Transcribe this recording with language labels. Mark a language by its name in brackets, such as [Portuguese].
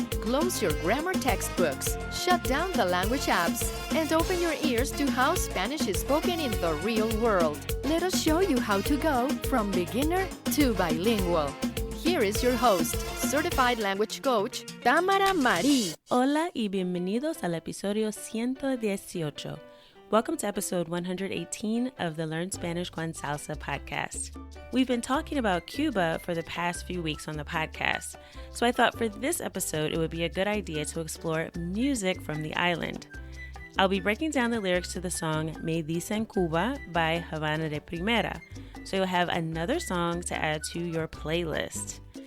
[English] Close your grammar textbooks, shut down the language apps, and open your ears to how Spanish is spoken in the real world. Let us show you how to go from beginner to bilingual. Here is your host, certified language coach, Tamara Marie. [Spanish] Hola y bienvenidos al episodio 118. [English] Welcome to episode 118 of the Learn Spanish con Salsa podcast. We've been talking about Cuba for the past few weeks on the podcast, so I thought for this episode it would be a good idea to explore music from the island. I'll be breaking down the lyrics to the song Me Dicen Cuba by Havana D'Primera, so you'll have another song to add to your playlist.